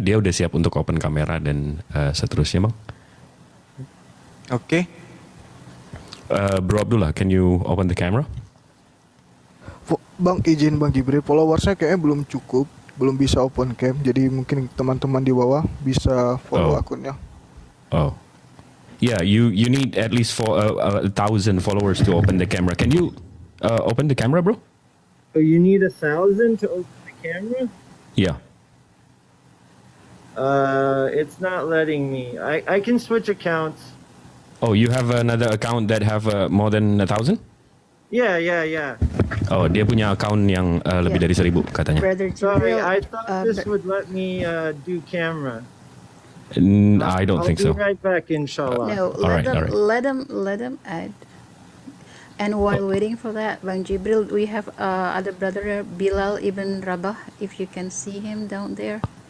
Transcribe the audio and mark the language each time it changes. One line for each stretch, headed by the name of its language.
Indonesian: Dia udah siap untuk open kamera dan seterusnya, Bang. Oke.
English: Bro Abdullah, can you open the camera?
Indonesian: Bang, izin Bang Jibril, followersnya kayaknya belum cukup, belum bisa open cam. Jadi mungkin teman-teman di bawah bisa follow akunnya. Oh.
English: Yeah, you need at least 1,000 followers to open the camera. Can you open the camera, bro? So you need 1,000 to open the camera? Yeah. It's not letting me. I can switch accounts. Oh, you have another account that have more than 1,000? Yeah.
Indonesian: Oh, dia punya account yang lebih dari 1,000 katanya.
English: Brother Sorry, Jibril, I thought this would let me do camera. I don't think so. I'll be right back, inshallah. no, All right. let them add. And while waiting for that, Bang Jibril, we have other brother Bilal ibn Rabah. If you can see him down there.